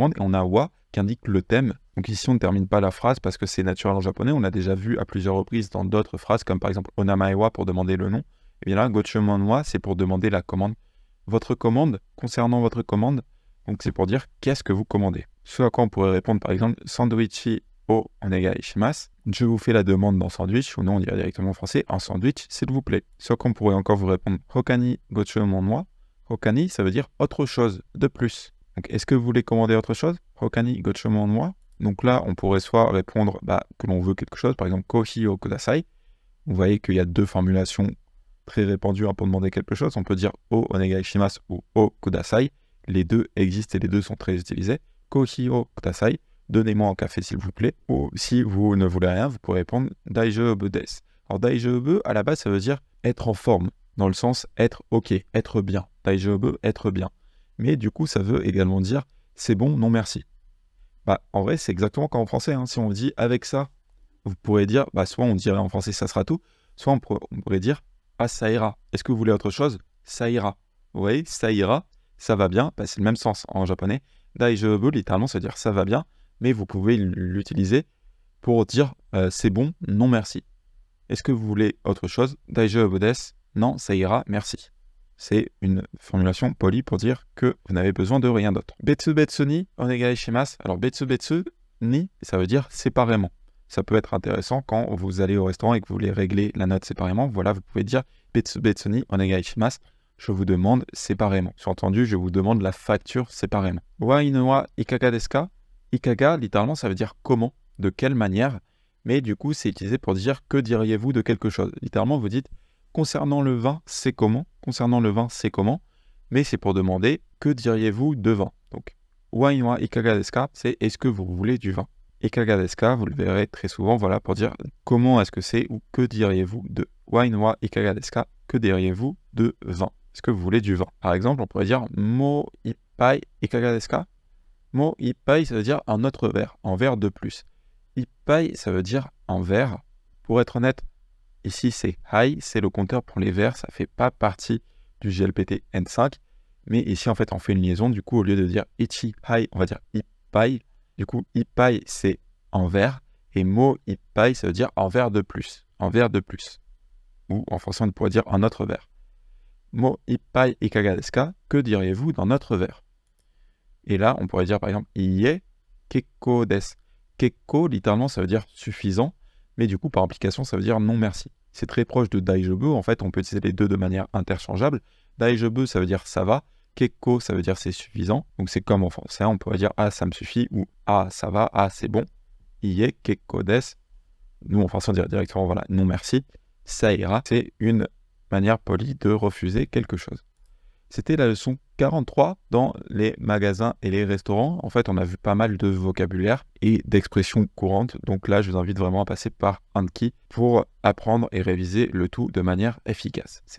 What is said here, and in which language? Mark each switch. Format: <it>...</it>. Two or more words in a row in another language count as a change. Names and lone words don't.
<fr>Et on a wa qui indique le thème. Donc, ici, on ne termine pas la phrase parce que c'est naturel en japonais. On l'a déjà vu à plusieurs reprises dans d'autres phrases, comme par exemple</fr> <ja>お名前は</ja> <fr>pour demander le nom. Et bien là,</fr> <ja>ご注文は,</ja> <fr>c'est pour demander la commande. Votre commande, concernant votre commande, donc c'est pour dire qu'est-ce que vous commandez. Ce à quoi on pourrait répondre, par exemple,</fr> <ja>サンドイッチをお願いします.</ja> <fr>Je vous fais la demande d'un sandwich, ou non, on dirait directement en français, un sandwich, s'il vous plaît. Ce qu'on pourrait encore vous répondre,</fr> <ja>ほかにご注文は.</ja> <fr>Hokani, ça veut dire autre chose, de plus. Donc, est-ce que vous voulez commander autre chose?</fr> <ja>ほかにご注文は.</ja> <fr>Donc là, on pourrait soit répondre que l'on veut quelque chose, par exemple,</fr> <ja>コーヒーをください.</ja> <fr>Vous voyez qu'il y a deux formulations très répandues pour demander quelque chose. On peut dire</fr> <ja>をお願いします</ja> <fr>ou</fr> <ja>をください.</ja> <fr>Les deux existent et les deux sont très utilisés.</fr> <ja>コーヒーをください.</ja> <fr>Donnez-moi un café s'il vous plaît. Ou si vous ne voulez rien, vous pourrez répondre</fr> <ja>大丈夫です.</ja> <fr>Alors daijoubu, à la base, ça veut dire être en forme, dans le sens être ok, être bien. Daijoubu, être bien. Mais du coup, ça veut également dire c'est bon, non merci. En vrai, c'est exactement comme en français. Si on dit avec ça, vous pourrez dire, soit on dirait en français ça sera tout, soit on pourrait dire ah ça ira. Est-ce que vous voulez autre chose? Ça ira. Vous voyez, ça ira, ça va bien. C'est le même sens en japonais. Daijoubu, littéralement, ça veut dire ça va bien. Mais vous pouvez l'utiliser pour dire c'est bon, non merci. Est-ce que vous voulez autre chose?</fr> <ja>大丈夫です,</ja> <fr>non, ça ira, merci. C'est une formulation polie pour dire que vous n'avez besoin de rien d'autre.</fr> <ja>別々にお願いします.</ja> <fr>Alors</fr> <ja>別々に,</ja> <fr>ça veut dire séparément. Ça peut être intéressant quand vous allez au restaurant et que vous voulez régler la note séparément. Voilà, vous pouvez dire</fr> <ja>別々にお願いします.</ja> <fr>Je vous demande séparément. Sous-entendu, je vous demande la facture séparément.</fr> <ja>わいぬはいかがですか?</ja> <fr>Ikaga, littéralement, ça veut dire comment, de quelle manière, mais du coup, c'est utilisé pour dire que diriez-vous de quelque chose. Littéralement, vous dites concernant le vin, c'est comment? Concernant le vin, c'est comment? Mais c'est pour demander que diriez-vous de vin. Donc,</fr> <ja>ワインはいかがですか,</ja> <fr>c'est est-ce que vous voulez du vin?</fr> <ja>いかがですか,</ja> <fr>vous le verrez très souvent, voilà, pour dire comment est-ce que c'est ou que diriez-vous de.</fr> <ja>ワインはいかがですか,</ja> <fr>que diriez-vous de vin? Est-ce que vous voulez du vin? Par exemple, on pourrait dire</fr> <ja>もう一杯いかがですか? もう一杯,</ja> <fr>ça veut dire un autre verre, un verre de plus. Ippai, ça veut dire un verre. Pour être honnête, ici c'est hai, c'est le compteur pour les verres, ça ne fait pas partie du GLPT N5. Mais ici, en fait, on fait une liaison. Du coup, au lieu de dire</fr> <ja>いちはい,</ja> <fr>on va dire ippai. Du coup, ippai, c'est un verre. Et</fr> <ja>もう一杯,</ja> <fr>ça veut dire un verre de plus. Un verre de plus. Ou en français, on pourrait dire un autre verre.</fr> <ja>もう一杯いかがですか?</ja> <fr>Que diriez-vous d'un autre verre? Et là, on pourrait dire par exemple</fr> <ja>いいえ結構です.</ja> <fr>Kekko, littéralement, ça veut dire suffisant, mais du coup, par implication, ça veut dire non merci. C'est très proche de daijoubu. En fait, on peut utiliser les deux de manière interchangeable. Daijoubu, ça veut dire ça va. Kekko, ça veut dire c'est suffisant. Donc, c'est comme en français, on pourrait dire ah, ça me suffit ou ah, ça va, ah, c'est bon.</fr> <ja>いいえ結構です.</ja> <fr>Nous, en français, on dirait directement voilà, non merci. Ça ira. C'est une manière polie de refuser quelque chose. C'était la leçon 43 dans les magasins et les restaurants. En fait, on a vu pas mal de vocabulaire et d'expressions courantes. Donc là, je vous invite vraiment à passer par Anki pour apprendre et réviser le tout de manière efficace.</fr>